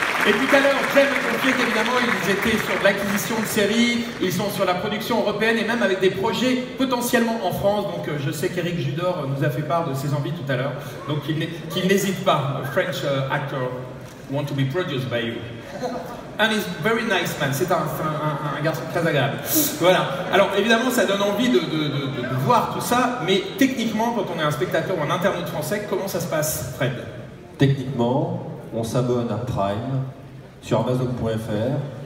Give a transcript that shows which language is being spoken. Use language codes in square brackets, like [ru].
[fr] Et tout à l'heure, j'aime confier qu'évidemment, ils étaient sur l'acquisition de séries, ils sont sur la production européenne et même avec des projets potentiellement en France. Donc je sais qu'Éric Judor nous a fait part de ses envies tout à l'heure. Donc qu'il n'hésite pas. [en] A French actor want to be produced by you. And he's very nice man. [fr] C'est un garçon très agréable. Voilà. Alors évidemment, ça donne envie de voir tout ça. Mais techniquement, quand on est un spectateur ou un internaute français, comment ça se passe, Fred? Techniquement, on s'abonne à Prime sur Amazon.fr.